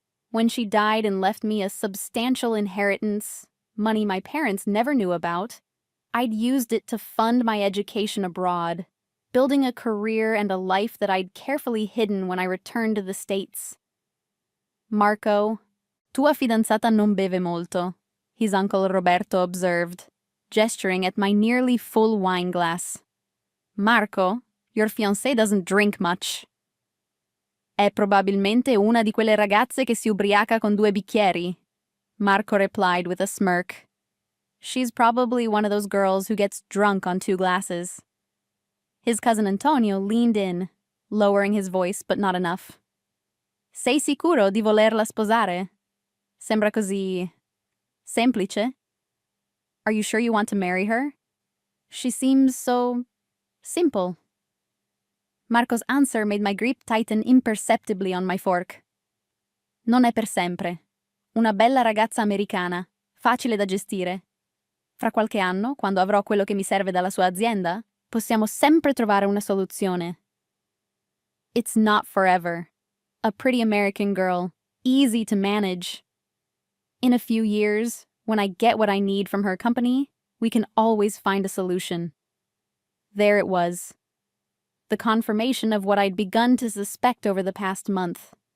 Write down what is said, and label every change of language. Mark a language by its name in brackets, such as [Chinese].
[English] When she died and left me a substantial inheritance, money my parents never knew about, I'd used it to fund my education abroad, building a career and a life that I'd carefully hidden when I returned to the States. Marco, [Italian] tua fidanzata non beve molto, [English] his uncle Roberto observed, gesturing at my nearly full wine glass. Marco, your fiancé doesn't drink much. [Italian] È probabilmente una di quelle ragazze che si ubriaca con 2 bicchieri, Marco [English] replied with a smirk. She's probably one of those girls who gets drunk on 2 glasses. His cousin Antonio leaned in, lowering his voice but not enough. [Italian] Sei sicuro di volerla sposare? Sembra così semplice. [English] Are you sure you want to marry her? She seems so simple. Marco's answer made my grip tighten imperceptibly on my fork. [Italian] Non è per sempre. Una bella ragazza americana, facile da gestire. Fra qualche anno, quando avrò quello che mi serve dalla sua azienda, possiamo sempre trovare una soluzione. [English] It's not forever. A pretty American girl, easy to manage. In a few years, when I get what I need from her company, we can always find a solution. There it was. The confirmation of what I'd begun to suspect over the past month.